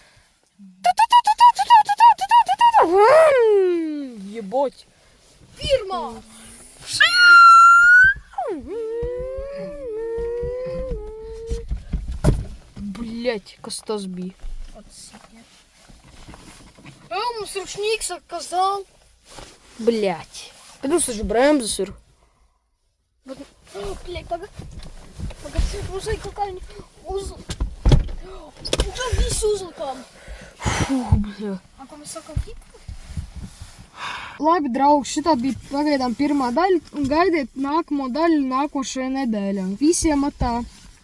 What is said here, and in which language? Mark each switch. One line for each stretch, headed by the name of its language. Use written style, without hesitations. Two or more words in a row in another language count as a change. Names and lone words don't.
Latvian: Jeboķi. Pirmā. Блять, kas tas bija?
Russian: Mums ручник сказал. Блять.
Latvian: Bet mums taču bremzes ir.
Russian: Блядь, погоди, уже какая-нибудь узел. Уже весь узел там.
Latvian: Fuh, bļa.
Russian: А там высоко вид?
Latvian: Labi, draugi, šitā bija pagaidām pirmā daļa. Gaidiet nākamo daļu nākošajā nedēļā. Visiem atā!